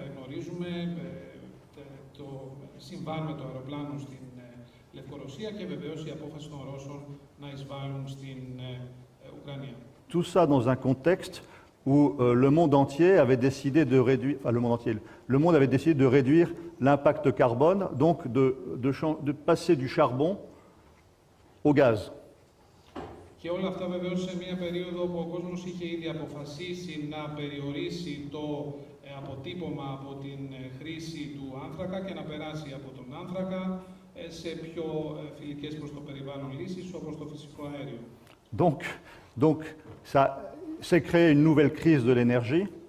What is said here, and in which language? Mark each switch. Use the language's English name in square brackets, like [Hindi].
[Greek] Γνωρίζουμε το συμβάν με το αεροπλάνο στην Λευκορωσία και βεβαίως η απόφαση των Ρώσων να εισβάλλουν στην Ουκρανία. [French] Tout ça dans un contexte où le monde entier avait décidé de réduire, enfin le monde avait décidé de réduire l'impact carbone, donc de passer du charbon au gaz. [Greek] Και όλα αυτά βεβαίως σε μια περίοδο που ο κόσμος είχε ήδη αποφασίσει να περιορίσει το αποτύπωμα από την χρήση του άνθρακα και να περάσει από τον άνθρακα σε πιο φιλικές προς το περιβάλλον λύσεις όπως το φυσικό αέριο. [French] Donc ça s'est créé une nouvelle crise de l'énergie.